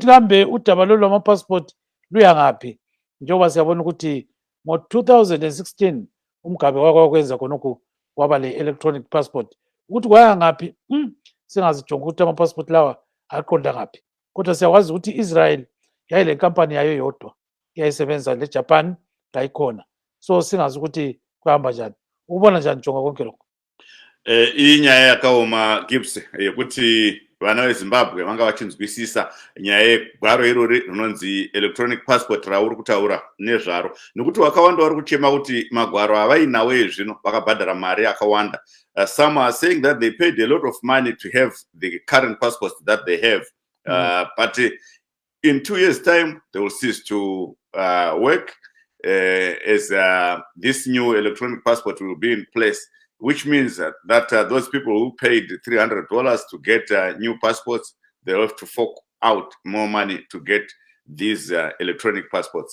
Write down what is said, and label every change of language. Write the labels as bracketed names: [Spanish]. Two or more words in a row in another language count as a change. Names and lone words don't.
[North Ndebele] kambe udaba lolu lwama-passport luya ngaphi njengoba siyabona ukuthi ngo-2016 umgabe wakwenza khonokho waba [English] le-electronic passport [North Ndebele] ukuthi kwaya ngaphi singazijonga ukuthi ama-passport lawa aqonda ngaphi kodwa siyakwazi ukuthi i-Israel yayile nkampani yayo yodwa yayisebenza le-Japan layikhona so singazi ukuthi kuhamba njani ubona njani jonga konke lokho [Shona] inyaya yakaoma Gibbs yekuti vana veZimbabwe vanga vachinzwisisa nyaya yegwaro irori rinonzi [English] electronic passport [Shona] rauri kutaura nezvaro nekuti vakawanda vari kuchema kuti magwaro avainawo zvino vakabhadhara mari yakawanda. [English] Some are saying that they paid a lot of money to have the current passports that they have, but in 2 years' time they will cease to work as this new electronic passport will be in place, which means that those people who paid $300 to get new passports, they'll have to fork out more money to get these electronic passports.